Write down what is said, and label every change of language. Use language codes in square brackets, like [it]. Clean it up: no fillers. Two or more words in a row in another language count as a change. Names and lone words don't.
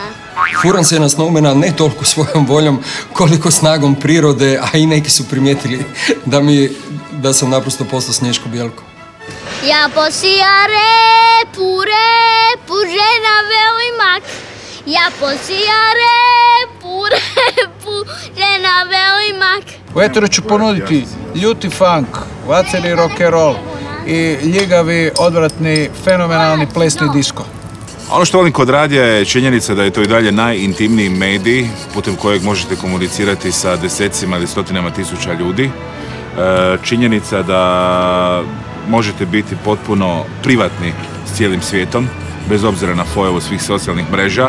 [hr] Furam se na Snowmana ne toliko svojom voljom koliko snagom prirode, a i neki su primijetili da sam naprosto postao Snješko Bjelko. Ja posija repu, žena veli mak. Ja posija repu, žena veli mak. U eteru ću ponuditi ljuti funk, vaceri [en] rock and roll [hr] i ljigavi, odvratni, fenomenalni plesni disko. Ono što volim kod radija je činjenica da je to i dalje najintimniji medij putem kojeg možete komunicirati sa desecima ili stotinama tisuća ljudi. Činjenica da možete biti potpuno privatni s cijelim svijetom, bez obzira na fojevu svih socijalnih mreža.